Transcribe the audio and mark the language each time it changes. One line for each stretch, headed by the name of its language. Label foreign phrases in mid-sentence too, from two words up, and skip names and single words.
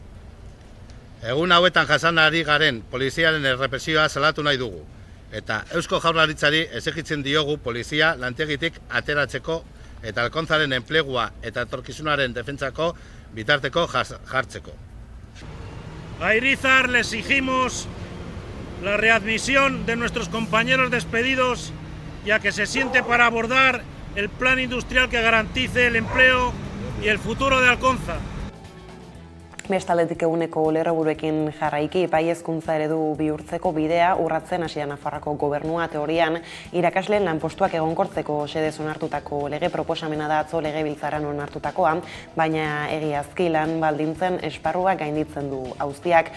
Basque: Egun hauetan jasan ari garen poliziaren errepresioa salatu nahi dugu eta Eusko Jaurlaritzari exigitzen diogu polizia lantegitik ateratzeko eta Alkontzaren enplegua eta etorkizunaren defentsako bitarteko jartzeko.
Spanish: A Irizar le exigimos la readmisión de nuestros compañeros despedidos, ya que se siente para abordar el plan industrial que garantice el empleo y el futuro de Alkonza.
Basque: Bestaldetik eguneko lerroburuekin jarraiki bai hezkuntza eredu bihurtzeko bidea urratzen hasi da Nafarroako gobernua teorian irakasleen lanpostuak egonkortzeko xedez onartutako lege proposamena da atzo legebiltzarran onartutakoa, baina egiazki lan baldintzen esparrua gainditzen du auziak.